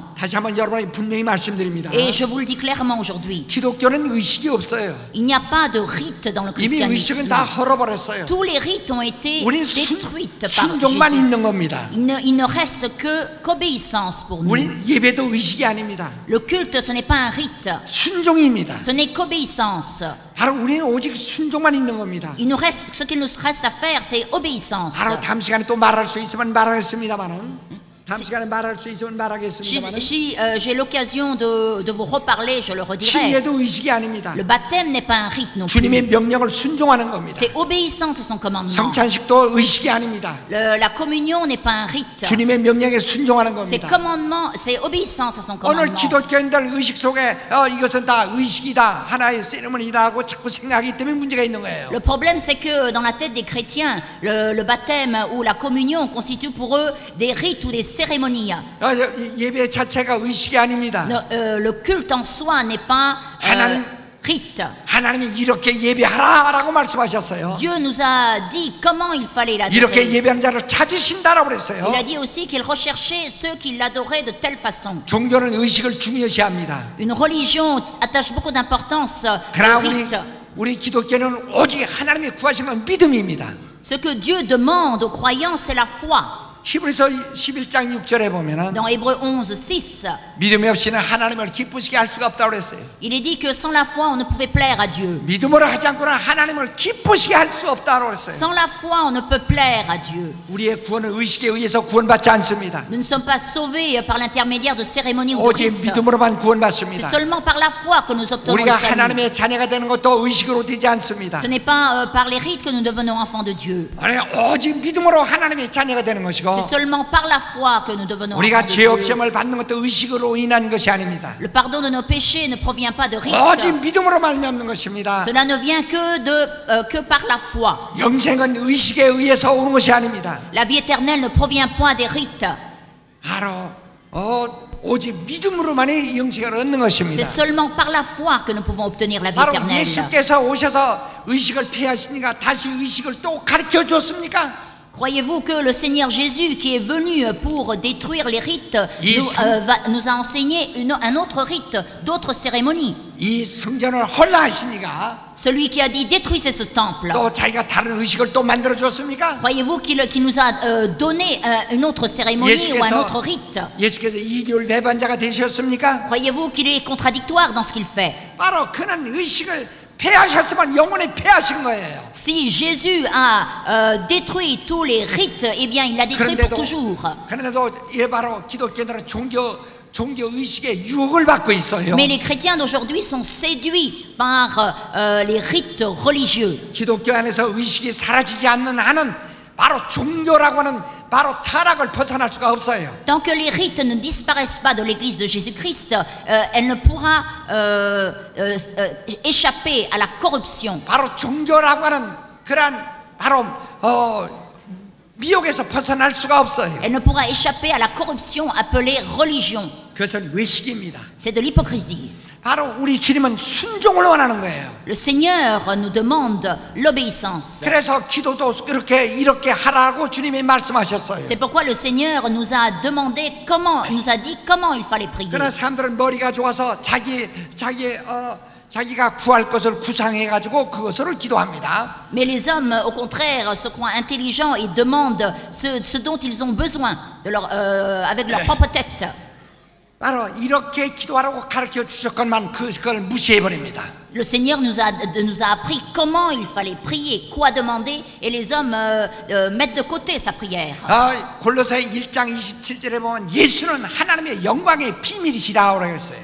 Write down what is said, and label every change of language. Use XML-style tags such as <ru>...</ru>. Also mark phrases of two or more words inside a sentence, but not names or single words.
<ko>다시 한번 여러분에게 분명히 말씀드립니다.</ko> <fr>Et je vous le dis clairement aujourd'hui.</fr> <ko>기독교는 의식이 없어요.</ko> <fr>Il n'y a pas de rite dans le</fr> <ko>이미 의식은</ko> <fr>christianisme.</fr> <ko>다 헐어버렸어요.</ko> <fr>Tous les rites ont été</fr> <ko>우린</ko> <fr>détruits par</fr> <ko>순종만</ko> <fr>Jésus.</fr> <ko>있는 겁니다.</ko> <fr>Il ne reste qu'obéissance pour nous.</fr> <ko>우린 예배도 의식이 아닙니다.</ko> <fr>Le culte, ce n'est pas un rite.</fr> <ko>순종입니다.</ko> <fr>Ce n'est qu'obéissance.</fr> <ko>바로 우리는 오직 순종만 있는 겁니다.</ko> <fr>Ce qu'il nous reste à faire, c'est obéissance.</fr> <ko>바로 다음 시간에 또 말할 수 있으면 말하겠습니다만은 다음 시간에 말할 수 있으면 말하겠습니다만</ko> <fr>J'ai l'occasion de vous reparler, je le redirai.</fr> <ko>침례도 의식이 아닙니다.</ko> <fr>Le baptême n'est pas un rite non plus.</fr> <ko>주님의 명령을 순종하는 겁니다.</ko> <fr>C'est obéissance à son commandement.</fr> <ko>성찬식도 의식이 아닙니다.</ko> <fr>La communion n'est pas un rite.</fr> <ko>주님의 명령에 순종하는</ko> <fr>C'est</fr> <ko>겁니다.</ko> <fr>commandement, c'est obéissance à son</fr> <ko>오늘</ko> <fr>commandement.</fr> <ko>기독교인들 의식 속에 이것은 다 의식이다, 하나의 세리머니라고 자꾸 생각하기 때문에 문제가 있는 거예요.</ko> <fr>Le problème, c'est que dans la tête des chrétiens, le baptême ou la communion constituent pour eux des rites ou des cérémonies.</fr> <ko>예배 자체가 의식이 아닙니다.</ko> <fr>Le culte en soi n'est pas rite.</fr> <ko>하나님이 이렇게 예배하라라고 말씀하셨어요.</ko> <fr>Dieu nous a dit comment il fallait</fr> <ko>이렇게</ko> <fr>l'adorer.</fr> <ko>예배하는 자를 찾으신다라고 그랬어요.</ko> <fr>Il a dit aussi qu'il recherchait ceux qui l'adoraient de telle façon.</fr> <ko>종교는 의식을 중요시합니다.</ko> <fr>Une religion attache beaucoup d'importance</fr> <ko>그러나</ko> <fr>au rite.</fr> <ko>우리 기독교는 오직 하나님이 구하시는 믿음입니다.</ko> <fr>Ce que Dieu demande aux croyants, c'est la foi.</fr> <ko>히브리서 11장 6절에 보면은</ko> <fr>Dans Hébreux 11:6,</fr> <ko>믿음이 없이는 하나님을 기쁘시게 할 수가 없다고 그랬어요.</ko> <fr>il est dit que sans la foi, on ne pouvait plaire à Dieu.</fr> <ko>믿음으로 하지 않고는 하나님을 기쁘시게 할 수 없다고 그랬어요.</ko> <fr>Sans la foi, on ne peut plaire à Dieu.</fr> <ko>우리의 구원은 의식에 의해서 구원받지 않습니다.</ko> <fr>Nous ne sommes pas sauvés par l'intermédiaire de cérémonies ou de</fr> <ko>오직</ko> <fr>rites.</fr> <ko>믿음으로만</ko> <fr>C'est</fr> <ko>구원받습니다.</ko> <fr>seulement par la foi que nous obtenons</fr> <ko>우리가</ko> <fr>le salut.</fr> <ko>하나님의 자녀가 되는 것도 의식으로 되지 않습니다.</ko> <fr>Ce n'est pas par les rites que nous devenons enfants de Dieu.</fr> <ko>아니, 오직 믿음으로 하나님의 자녀가 되는 것이고</ko> <fr>C'est seulement par la foi que nous devenons</fr> <ko>우리가</ko> <fr>enfants de</fr> <ko>죄</ko> <fr>Dieu.</fr> <ko>없음을 받는 것도 의식으로 인한 것이 아닙니다.</ko> <fr>Le pardon de nos péchés ne provient pas de rites.</fr> <ko>오직 믿음으로 말미암는 것입니다.</ko> <fr>Cela ne vient que par la foi.</fr> <ko>영생은 의식에 의해서 오는 것이 아닙니다.</ko> <fr>La vie éternelle ne provient pas des rites.</fr> <ko>바로 오직 믿음으로만이 영생을 얻는 것입니다.</ko> <fr>C'est seulement par la foi que nous pouvons obtenir la vie</fr> <ko>바로</ko> <fr>éternelle.</fr> <ko>예수께서 오셔서 의식을 폐하시니까 다시 의식을 또 가르쳐 줬습니까?</ko> <fr>Croyez-vous que le Seigneur Jésus, qui est venu pour détruire les rites, nous a enseigné un autre rite, d'autres cérémonies?</fr> <ko>이 성전을 헐라하시니까</ko> <fr>Celui qui a dit détruisez ce temple.</fr> <ko>또 자기가 다른 의식을 또 만들어 줬습니까?</ko> <fr>Croyez-vous qu'il nous a donné une autre cérémonie ou un autre rite?</fr> <ko>예수께서 이교를 배반자가 되셨습니까?</ko> <fr>Croyez-vous qu'il est contradictoire dans ce qu'il fait?</fr> <ko>바로 그는 의식을 폐하셨으면 영원히 폐하신 거예요.</ko> <fr>Si Jésus a détruit tous les rites, eh bien il l'a détruit pour toujours.</fr> <ko>그런데도 예 바로 기독교인들은 종교 의식의 유혹을 받고 있어요.</ko> <fr>Mais les chrétiens d'aujourd'hui sont séduits par les rites religieux.</fr> <ko>기독교 안에서 의식이 사라지지 않는 한은 바로 종교라고 하는 바로 타락을 벗어날 수가 없어요.</ko> <fr>Tant que les rites ne disparaissent pas de l'Église de Jésus-Christ, elle ne pourra échapper à la corruption.</fr> <ko>바로 종교라고 하는 그러한 바로 미혹에서 벗어날 수가 없어요.</ko> <fr>Elle ne pourra échapper à la corruption appelée religion.</fr> <ko>그것은 외식입니다.</ko> <fr>C'est de l'hypocrisie.</fr> <ko>바로 우리 주님은 순종을 원하는 거예요.</ko> <fr>Le Seigneur nous demande l'obéissance.</fr> <ko>그래서 기도도 이렇게 하라고 주님이 말씀하셨어요.</ko> <fr>C'est pourquoi le Seigneur nous a dit comment il fallait prier.</fr> <ko>그러나 사람들은 머리가 좋아서 자기가 구할 것을 구상해가지고 그것을 기도합니다.</ko> <fr>Mais les hommes, au contraire, se croient intelligents et demandent ce dont ils ont besoin avec leur propre tête.</fr> <ko>바로 이렇게 기도하라고 가르쳐 주셨건만 그걸 무시해버립니다.</ko> <fr>Le Seigneur nous a appris comment il fallait prier, quoi demander, et les hommes mettent de côté sa prière.</fr> <ko>골로새 1장 27절에 보면 예수는 하나님의 영광의 비밀이시라고 그랬어요.</ko>